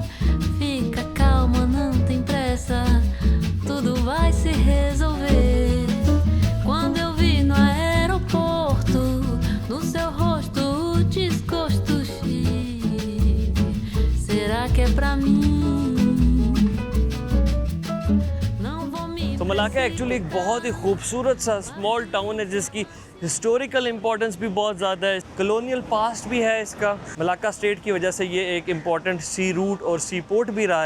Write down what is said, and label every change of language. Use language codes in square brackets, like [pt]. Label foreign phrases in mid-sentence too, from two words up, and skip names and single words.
[pt] Fica calma, não tem pressa, tudo vai se resolver. Quando eu vi no aeroporto, no seu rosto o desgosto, será que é pra mim? [hi] तो मलाका एक्चुअली एक बहुत ही खूबसूरत सा [en] small town [hi] है, जिसकी [en] historical importance [hi] भी बहुत ज़्यादा है, [en] colonial past [hi] भी है इसका। मलाका स्टेट की वजह से ये एक [en] important sea route [hi] और [en] sea port [hi] भी रहा है।